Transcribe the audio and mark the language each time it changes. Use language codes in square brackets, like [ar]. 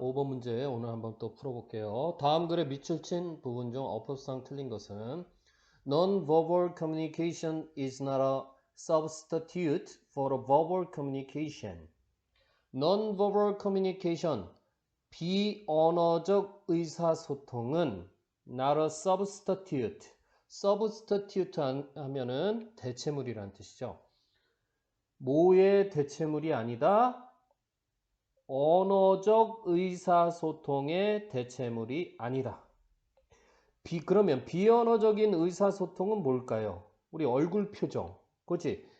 [ko] 5번 문제 오늘 한번 또 풀어볼게요. 다음 글에 밑줄 친 부분 중 어법상 틀린 것은 [en] Non-verbal communication is not a substitute for a verbal communication. Non-verbal communication, [ko] 비언어적 의사소통은 [en] not a substitute. [ko] substitute 하면은 대체물이란 뜻이죠. 뭐의 대체물이 아니다? 언어적 의사소통의 대체물이 아니다. 그러면 비언어적인 의사소통은 뭘까요? 우리 얼굴 표정, 그렇지?